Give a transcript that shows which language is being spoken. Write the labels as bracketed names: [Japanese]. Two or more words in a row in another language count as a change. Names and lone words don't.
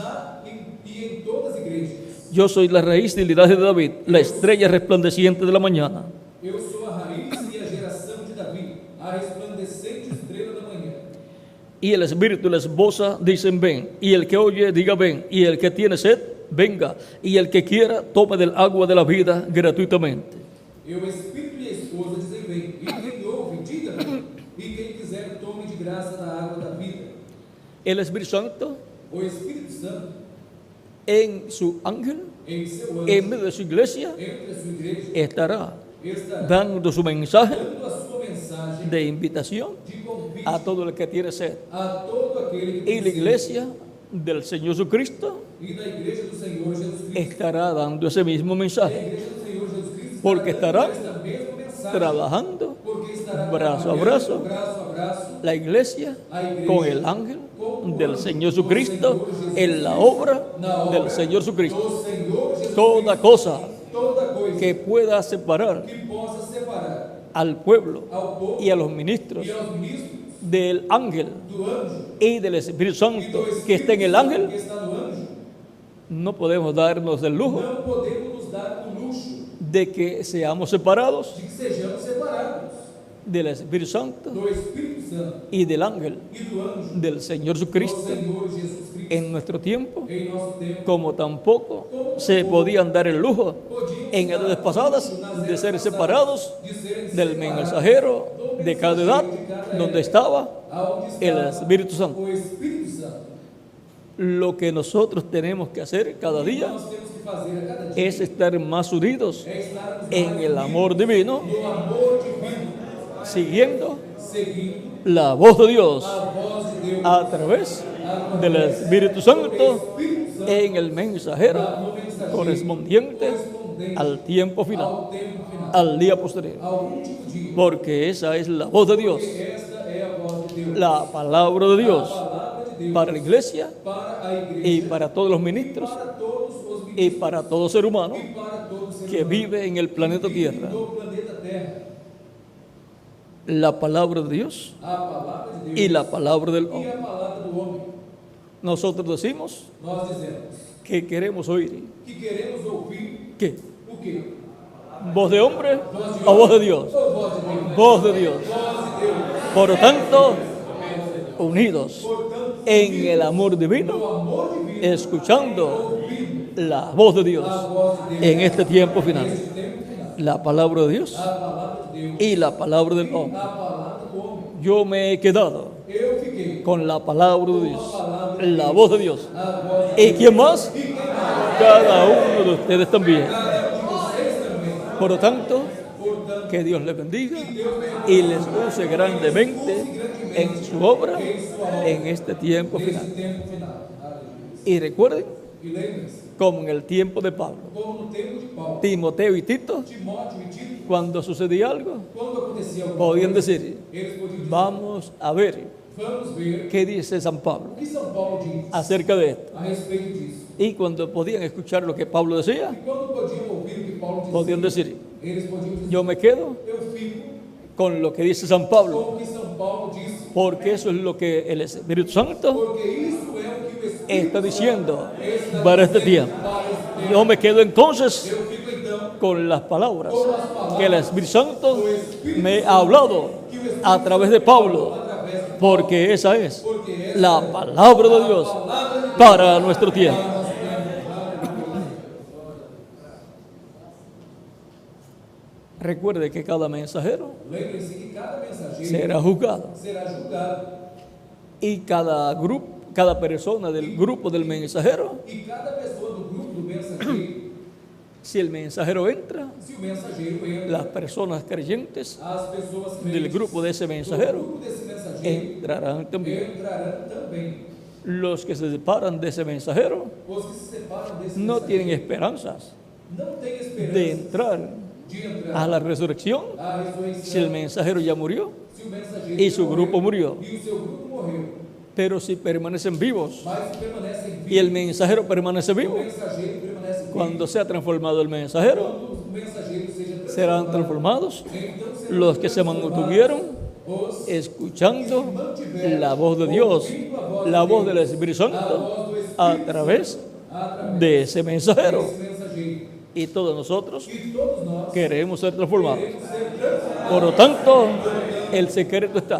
[Portuguese] e em todas as igrejas. [Spanish] Yo soy la raíz y linaje de David, la estrella resplandeciente de la mañana. [Portuguese] Eu sou a raiz e a geração de Davi, a resplandecente estrela da manhã. [Spanish] Y el Espíritu y la esposa dicen ven, y el que oye diga ven, y el que tiene sed, venga, y el que quiera tome del agua de la vida gratuitamente. [Portuguese] E o Espírito e a esposa dizem vem, e quem ouve, diga vem, e quem quiser tome de graça da água da vida. [Spanish] El Espíritu Santo [Portuguese] O Espírito Santo, [Spanish] en su ángel, [Portuguese] em seu anjo, [Spanish] en medio de su iglesia, [Portuguese] entre a sua igreja, [Spanish] estará [Portuguese] estará [Spanish] dando su mensaje [Portuguese] dando a sua mensagem [Spanish] de invitación [Portuguese] de convite [Spanish] a todo el que tiene sed. [Portuguese] a todo aquele que [Spanish] Y la [Portuguese] tem [Spanish] iglesia del Señor Jesucristo [Portuguese] sede. E da igreja do Senhor Jesus Cristo. [Spanish] estará dando ese mismo [Portuguese] A [Spanish] mensaje, [Portuguese] igreja do Senhor Jesus Cristo [Spanish] porque estará [Portuguese] esta mesma mensagem, [Spanish] trabajando [Portuguese] porque estará [Spanish] brazo a [Portuguese] trabalhando [Spanish] brazo [Portuguese] braço a braço [Spanish] la iglesia [Portuguese] a igreja [Spanish] con el ángel del Señor Jesucristo en la obra del Señor Jesucristo. [Portuguese] do Senhor Jesus [Spanish] Toda cosa [Portuguese] toda coisa [Spanish] que pueda separar [Portuguese] que possa separar [Spanish] al pueblo [Portuguese] ao povo [Spanish] y a los ministros [Portuguese] e aos ministros [Spanish] del ángel [Portuguese] do anjo [Spanish] y del Espíritu [Portuguese] e [Spanish] Santo [Portuguese] do [Spanish] que está en el [Portuguese] Espírito Santo [Spanish] ángel, [Portuguese] que está no anjo, [Spanish] no podemos darnos del lujo [Portuguese] não podemos nos dar o luxo [Spanish] de que seamos separados [Portuguese] de que sejamos separados [Spanish] del Espíritu Santo [Portuguese] do Espírito Santo [Spanish] y del ángel [Portuguese] e do anjo [Spanish] del Señor [Portuguese] do [Spanish] Jesucristo [Portuguese] Senhor Jesus Cristo [Spanish] en nuestro tiempo, [Portuguese] em nosso tempo. [Spanish] como tampoco se podían dar el lujo en edades pasadas de ser separados [Portuguese] De serem [Spanish] del mensajero de cada edad donde estaba [Portuguese] aonde [Spanish] el [Portuguese] está [Spanish] Espíritu Santo. [Portuguese] o Espírito Santo. [Spanish] Lo que nosotros tenemos que hacer cada día [Portuguese] Nós temos que fazer a cada dia [Spanish] es estar más unidos [Portuguese] é estarmos [Spanish] en el amor divino, [Portuguese] do amor divino, [Spanish] siguiendo [Portuguese] seguindo [Spanish] la voz de Dios [Portuguese] a voz de Deus [Spanish] a través del Espíritu Santo [Portuguese] Espírito Santo [Spanish] en el mensajero [Portuguese] no mensageiro [Spanish] correspondiente [Portuguese] correspondente [Spanish] al tiempo final, [Portuguese] ao tempo final, [Spanish] al día posterior, [Portuguese] ao último dia. [Spanish] porque esa es la voz de Dios, [Portuguese] Esta é a voz de Deus, [Spanish] la palabra de [Portuguese] a [Spanish] Dios [Portuguese] palavra de Deus [Spanish] para la iglesia [Portuguese] para a igreja, [Spanish] y para todos los ministros [Portuguese] para todos os [Spanish] y [Portuguese] ministros [Spanish] para todo ser humano [Portuguese] e para todos os [Spanish] que vive en el planeta Tierra. [Portuguese] do planeta Terra. [Spanish] La palabra de Dios [Portuguese] A palavra de Deus [Spanish] y la palabra del [Portuguese] e [Spanish] hombre. [Portuguese] a palavra do homem. [Spanish] Nosotros decimos [Portuguese] Nós dizemos, [Spanish] que queremos oír. [Portuguese] que queremos ouvir [Spanish] ¿Qué? [Portuguese] o quê? [Spanish] ¿Voz de hombre o voz de Dios? [Portuguese] Ou voz de Deus? [Spanish] Voz de Dios. [Portuguese] Voz de Deus. [Spanish] Por lo tanto, unidos [Portuguese] Portanto, [Spanish] en el amor [Portuguese] no [Spanish] divino, [Portuguese] amor divino, [Spanish] escuchando [Portuguese] ouvindo [Spanish] la voz de Dios [Portuguese] a voz de Deus [Spanish] en este tiempo final. [Portuguese] nesse tempo final. [Spanish] La palabra de Dios [Portuguese] A palavra de Deus, [Spanish] y la palabra del hombre. [Portuguese] a palavra do homem. [Spanish] Yo me he quedado [Portuguese] Eu fiquei [Spanish] con la palabra de Dios, la voz de Dios. [Portuguese] a voz de [Spanish] ¿Y quién más? [Portuguese] e quem mais? [Spanish] Cada uno de ustedes también. [Portuguese] Cada um de vocês também. [Spanish] Por lo tanto, [Portuguese] Portanto, [Spanish] que Dios les bendiga y les use grandemente en su obra en este tiempo final. [Portuguese] nesse tempo final. Aleluia. [Spanish] Y recuerden, [Portuguese] E lembrem-se, [Spanish] como en el tiempo de Pablo, [Portuguese] como no tempo de Paulo, [Spanish] Timoteo y Tito, [Portuguese] Timóteo e Tito, [Spanish] cuando sucedía algo, [Portuguese] quando acontecia alguma [Spanish] podían [Portuguese] coisa, [Spanish] decir, [Portuguese] eles podiam dizer, [Spanish] vamos a ver [Portuguese] vamos ver [Spanish] qué dice San Pablo [Portuguese] o que São Paulo diz [Spanish] acerca de esto. [Portuguese] a respeito disso. [Spanish] Y cuando podían escuchar lo que Pablo decía, [Portuguese] E quando podiam ouvir o que Paulo dizia, [Spanish] podían decir, [Portuguese] eles podiam dizer, [Spanish] yo me quedo [Portuguese] eu fico [Spanish] con lo que dice San Pablo, [Portuguese] com o que São Paulo disse, [Spanish] porque eso es lo que el Espíritu Santo [Portuguese] porque isso é o que o Espírito [Spanish] está diciendo [Portuguese] está [Spanish] para este [Portuguese] dizendo [Spanish] tiempo. [Portuguese] para esse tempo. [Spanish] Yo me quedo entonces [Portuguese] Eu fico então [Spanish] con las palabras que el Espíritu Santo me ha hablado a través de Pablo, [Portuguese] através de [Spanish] porque esa es [Portuguese] porque essa [Spanish] la palabra de Dios para nuestro tiempo. Recuerde que cada mensajero [Portuguese] lembre-se que cada mensageiro [Spanish] será juzgado [Portuguese] será julgado [Spanish] y cada grupo, cada persona del grupo del mensajero, [Portuguese] e cada pessoa do grupo do mensageiro, [Spanish] si el mensajero entra, [Portuguese] se o mensageiro entra, [Spanish] las personas creyentes [Portuguese] as pessoas [Spanish] del [Portuguese] crentes [Spanish] grupo de ese [Portuguese] do [Spanish] mensajero [Portuguese] grupo desse mensageiro [Spanish] entrarán también. [Portuguese] entrarão também. [Spanish] Los que se separan de ese mensajero [Portuguese] Os que se separam desse [Spanish] no tienen [Portuguese] mensageiro [Spanish] esperanzas [Portuguese] não têm esperança [Spanish] de entrar [Portuguese] de entrar [Spanish] a la resurrección [Portuguese] à ressurreição [Spanish] si el mensajero ya murió [Portuguese] se o mensageiro [Spanish] y su [Portuguese] morreu, [Spanish] grupo murió. [Portuguese] e o seu grupo morreu, [Spanish] Pero si permanecen vivos [Portuguese] mas se permanecem [Spanish] y el [Portuguese] vivos, [Spanish] mensajero permanece [Portuguese] o [Spanish] vivo, [Portuguese] mensageiro permanece vivo. [Spanish] cuando sea transformado el mensajero, [Portuguese] Quando o mensageiro seja [Spanish] serán [Portuguese] transformado, [Spanish] transformados [Portuguese] então serão [Spanish] los que se [Portuguese] transformados [Spanish] mantuvieron [Portuguese] os [Spanish] escuchando la voz de Dios, la voz del Espíritu Santo a través de ese mensajero. [Portuguese] esse mensageiro. [Spanish] Y todos nosotros [Portuguese] E todos nós [Spanish] queremos ser transformados. [Portuguese] queremos ser transformados. [Spanish] Por lo tanto, el secreto está